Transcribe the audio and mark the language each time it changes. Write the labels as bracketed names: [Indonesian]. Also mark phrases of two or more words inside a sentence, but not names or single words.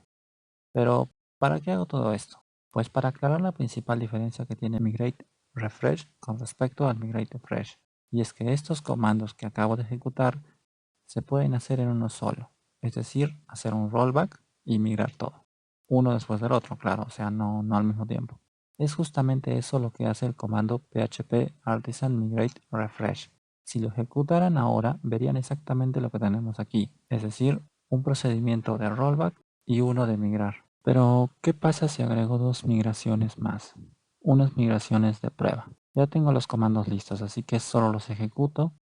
[Spanish] Pero, ¿para qué hago todo esto? Pues para aclarar la principal diferencia que tiene Migrate Refresh con respecto al Migrate Fresh. Y es que estos comandos que acabo de ejecutar se pueden hacer en uno solo. Es decir, hacer un rollback y migrar todo. Uno después del otro, claro, o sea, no al mismo tiempo. Es justamente eso lo que hace el comando php artisan migrate refresh. Si lo ejecutaran ahora, verían exactamente lo que tenemos aquí, es decir, un procedimiento de rollback y uno de migrar. Pero, ¿qué pasa si agrego dos migraciones más? Unas migraciones de prueba. Ya tengo los comandos listos, así que solo los ejecuto.